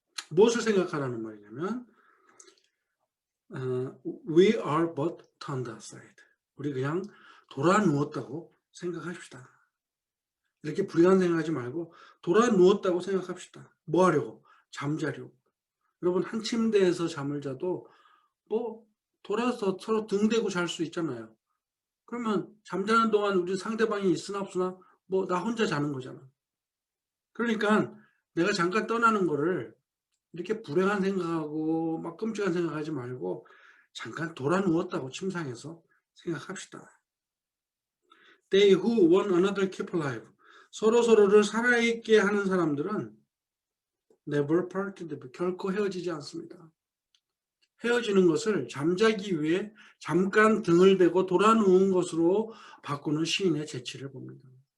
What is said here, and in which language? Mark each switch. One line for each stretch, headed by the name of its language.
Korean: 무엇을 생각하라는 말이냐면
English: we are but turned aside.
Korean: 우리 그냥 돌아 누웠다고 생각합시다. 이렇게 불행한 생각하지 말고 돌아 누웠다고 생각합시다. 뭐 하려고? 잠자려고. 여러분 한 침대에서 잠을 자도 뭐 돌아서 서로 등 대고 잘 수 있잖아요. 그러면 잠자는 동안 우리 상대방이 있으나 없으나 뭐 나 혼자 자는 거잖아. 그러니까 내가 잠깐 떠나는 거를 이렇게 불행한 생각하고 막 끔찍한 생각하지 말고 잠깐 돌아 누웠다고 침상에서 생각합시다.
English: They who one another keep alive.
Korean: 서로서로를 살아있게 하는 사람들은
English: never parted,
Korean: 결코 헤어지지 않습니다. 헤어지는 것을 잠자기 위해 잠깐 등을 대고 돌아 누운 것으로 바꾸는 시인의 재치를 봅니다.